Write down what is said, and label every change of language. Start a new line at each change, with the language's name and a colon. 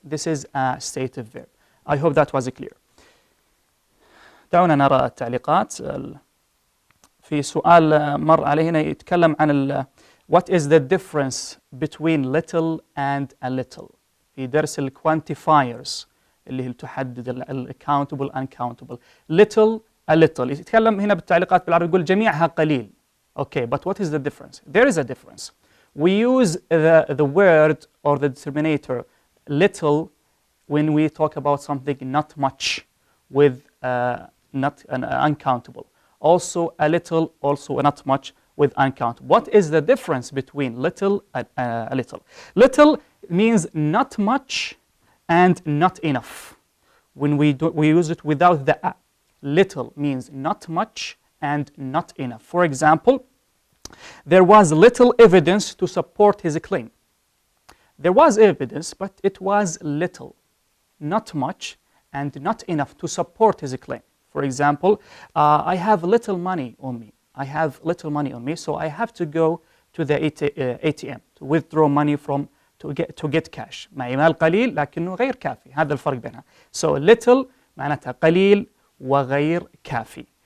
English: This is a stative verb. I hope that was clear.
Arabic: دعونا نرى التعليقات. في سؤال مر علينا يتكلم عن
English: what is the difference between little and a little
Arabic: في درس ال
English: quantifiers
Arabic: اللي هي تحدد ال
English: countable uncountable. Little a little.
Arabic: يتكلم هنا بالتعليقات بالعربي يقول جميعها قليل.
English: Okay, but what is the difference? There is a difference. We use the word or the determinator little when we talk about something not much with not uncountable. Also a little, also not much with uncountable. What is the difference between little and a little? Little means not much and not enough. When we use it without the a. Little means not much and not enough. For example, there was little evidence to support his claim. There was evidence, but it was little, not much, and not enough to support his claim. For example, I have little money on me. I have little money on me, so I have to go to the ATM to withdraw money from to get cash.
Arabic: معي مال قليل لكنه غير كافي. هذا الفرق بينها.
English: So little
Arabic: معناتها قليل وغير كافي.